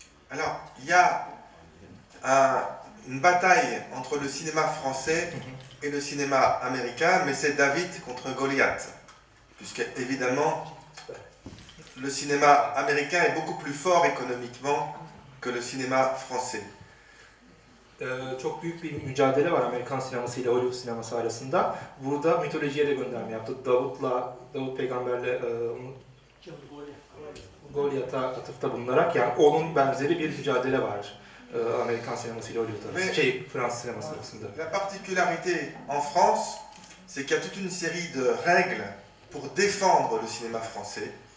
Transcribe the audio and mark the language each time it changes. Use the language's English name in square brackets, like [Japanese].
[French] Alors, il y a une bataille entre le cinéma français et le cinéma américain, mais c'est David contre Goliath. Puisque, évidemment, le cinéma américain est beaucoup plus fort économiquement que le cinéma français. [Turkish] Çok büyük bir mücadele var Amerikan sineması ile Hollywood sineması arasında. Burada mitolojiye de gönderme yaptı. Davut peygamberle Goliath'a atıfta bulunarak, yani onun benzeri bir mücadele var Amerikan sineması ile Hollywood arasında, Fransız sineması arasında. [French] La particularité en France, c'est qu'il y a toute une série de règles pour défendre le cinéma français.